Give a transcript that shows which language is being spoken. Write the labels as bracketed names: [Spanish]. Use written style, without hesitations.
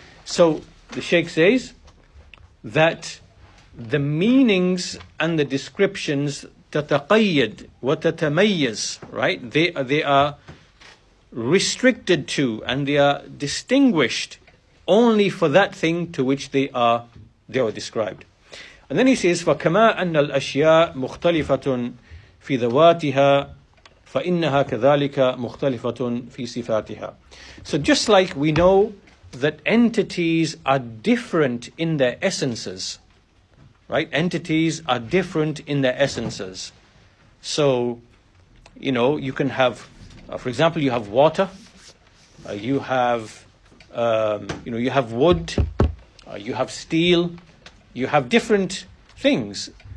[English] So the Shaykh says that the meanings and the descriptions [Arabic] تتقيد وتتميز, [English] right? They are restricted to and they are distinguished only for that thing to which they are described. And then he says, [Arabic] فَكَمَا أَنَّ الْأَشْيَاء مُخْتَلِفَةٌ فِي ذَوَاتِهَا فَإِنَّهَا كَذَلِكَ مُخْتَلِفَةٌ فِي صِفَاتِهَا. [English] So just like we know that entities are different in their essences, right? Entities are different in their essences. So, you can have, for example, you have water, you have wood, you have steel, you have different things.